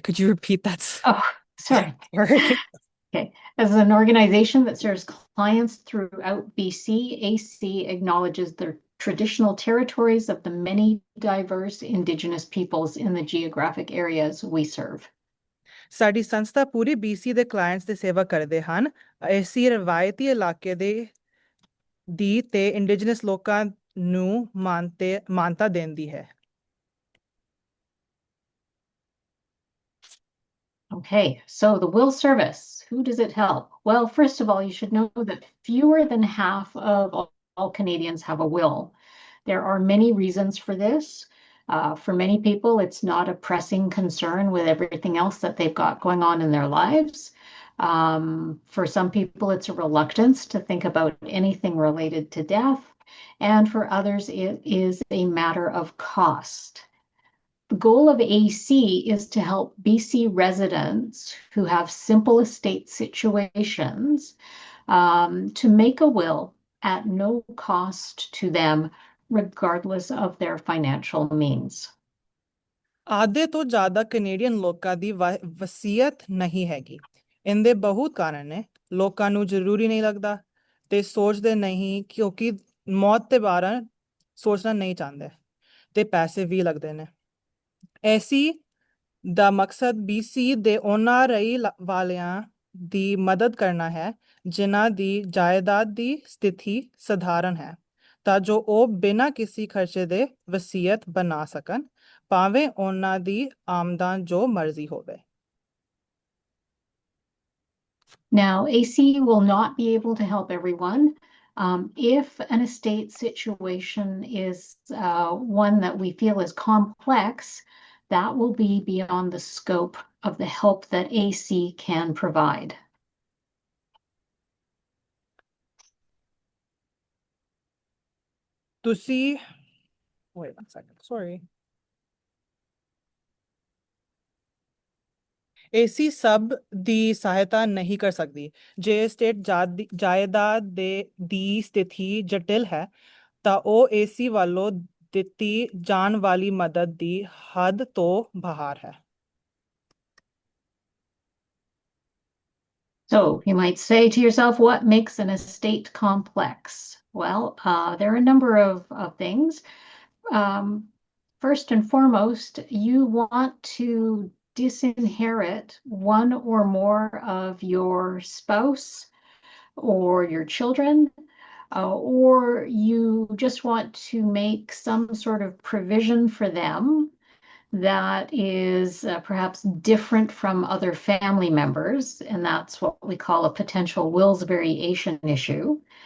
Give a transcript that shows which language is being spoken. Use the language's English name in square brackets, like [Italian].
[English] Could you repeat that? Oh, sorry. Sorry. Okay. As an organization that serves clients throughout BC, AC acknowledges the traditional territories of the many diverse Indigenous peoples in the geographic areas we serve. [Punjabi] ਸਾਡੀ ਸੰਸਥਾ ਪੂਰੀ BC ਦੇ clients ਦੀ ਸੇਵਾ ਕਰਦੇ ਹਨ। AC ਰਵਾਇਤੀ ਇਲਾਕੇ ਦੀ ਤੇ indigenous ਲੋਕਾਂ ਨੂੰ ਮਾਨਤਾ ਦਿੰਦੀ ਹੈ। [English] Okay, so the will service, who does it help? Well, first of all, you should know that fewer than half of all Canadians have a will. There are many reasons for this. For many people, it's not a pressing concern with everything else that they've got going on in their lives. For some people, it's a reluctance to think about anything related to death. And for others, it is a matter of cost. The goal of AC is to help BC residents who have simple estate situations to make a will at no cost to them, regardless of their financial means. [Punjabi] ਆਧੇ ਤੋਂ ਜ਼ਿਆਦਾ Canadian ਲੋਕਾਂ ਦੀ ਵਸੀਅਤ ਨਹੀਂ ਹੈਗੀ। ਇਹਦੇ ਬਹੁਤ ਕਾਰਨ ਨੇ। ਲੋਕਾਂ ਨੂੰ ਜ਼ਰੂਰੀ ਨਹੀਂ ਲੱਗਦਾ ਤੇ ਸੋਚਦੇ ਨਹੀਂ, ਕਿਉਂਕਿ ਮੌਤ ਦੇ ਬਾਰੇ ਸੋਚਣਾ ਨਹੀਂ ਚਾਹੁੰਦੇ ਤੇ ਪੈਸੇ ਵੀ ਲੱਗਦੇ ਨੇ। AC ਦਾ ਮਕਸਦ BC ਦੇ ਉਹਨਾਂ ਰਹਿਣ ਵਾਲਿਆਂ ਦੀ ਮਦਦ ਕਰਨਾ ਹੈ ਜਿਨ੍ਹਾਂ ਦੀ ਜਾਇਦਾਦ ਦੀ ਸਥਿਤੀ ਸਧਾਰਨ ਹੈ, ਤਾਂ ਜੋ ਉਹ ਬਿਨਾਂ ਕਿਸੇ ਖਰਚੇ ਦੇ ਵਸੀਅਤ ਬਣਾ ਸਕਣ, ਭਾਵੇਂ ਉਹਨਾਂ ਦੀ ਆਮਦਨ ਜੋ ਮਰਜ਼ੀ ਹੋਵੇ। [English] Now, AC will not be able to help everyone. If an estate situation is one that we feel is complex, that will be beyond the scope of the help that AC can provide. [Punjabi] ਤੁਸੀਂ [English] wait one second, sorry. [Punjabi] AC ਸਭ ਦੀ ਸਹਾਇਤਾ ਨਹੀਂ ਕਰ ਸਕਦੀ। ਜੇ state ਜਾਇਦਾਦ ਦੀ ਸਥਿਤੀ ਜਟਿਲ ਹੈ ਤਾਂ ਉਹ ਏਸੀ ਵੱਲੋਂ ਦਿੱਤੀ ਜਾਣ ਵਾਲੀ ਮਦਦ ਦੀ ਹੱਦ ਤੋਂ ਬਾਹਰ ਹੈ। [English] So you might say to yourself, what makes an estate complex? Well, there are a number of things. First and foremost, you want to disinherit one or more of your spouse or your children, or you just want to make some sort of provision for them that is perhaps different from other family members, and that's what we call a potential wills variation issue.